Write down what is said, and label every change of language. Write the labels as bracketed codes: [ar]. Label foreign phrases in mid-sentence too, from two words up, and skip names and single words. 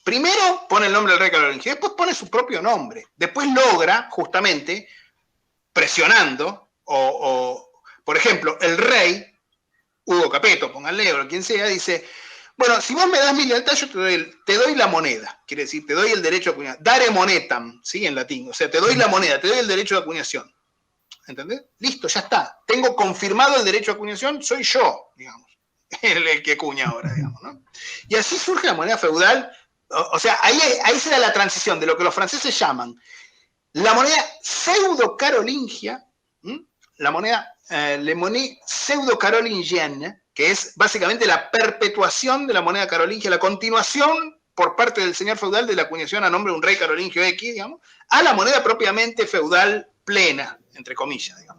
[es] Primero pone el nombre del rey carolingio, después pone su propio nombre, después logra justamente presionando, por ejemplo, el rey Hugo Capeto, pónganle, o quien sea, dice: bueno, si vos me das mi lealtad, yo te doy la moneda. Quiere decir, te doy el derecho de acuñación. [la] Dare monetam, [es] ¿sí?, en latín. O sea, te doy la moneda, te doy el derecho de acuñación. ¿Entendés? Listo, ya está. Tengo confirmado el derecho de acuñación, soy yo, digamos, el que acuña ahora, digamos, ¿no? Y así surge la moneda feudal. O sea, ahí será la transición de lo que los franceses llaman la moneda pseudo-carolingia, la moneda [fr] le monnaie pseudo-carolingienne, [es] que es básicamente la perpetuación de la moneda carolingia, la continuación por parte del señor feudal de la acuñación a nombre de un rey carolingio X, digamos, a la moneda propiamente feudal plena, entre comillas, digamos.